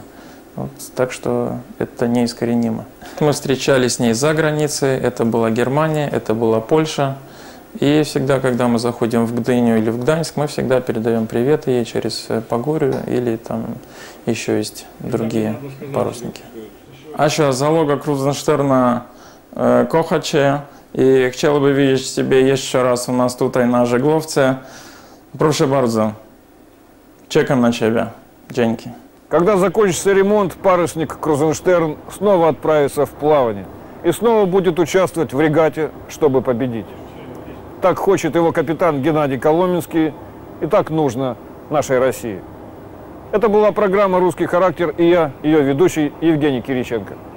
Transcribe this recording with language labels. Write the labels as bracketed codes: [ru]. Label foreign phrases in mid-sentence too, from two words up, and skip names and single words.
[ru] Вот, так что это неискоренимо. Мы встречались с ней за границей, это была Германия, это была Польша. И всегда, когда мы заходим в Гдыню или в Гданьск, мы всегда передаем привет ей через Погорю или там еще есть другие парусники. [pl] A що załoga Kruzенштерна kocha Cię i chciałby widzieć Ciebie jeszcze raz u nas tutaj na żeglowce. Proszę bardzo, czekam na Ciebie. Dzięki. [ru] Когда закончится ремонт, парусник Крузенштерн снова отправится в плавание и снова будет участвовать в регате, чтобы победить. Так хочет его капитан Геннадий Коломенский, и так нужно нашей России. Это была программа «Русский характер» и я, ее ведущий Евгений Кириченко.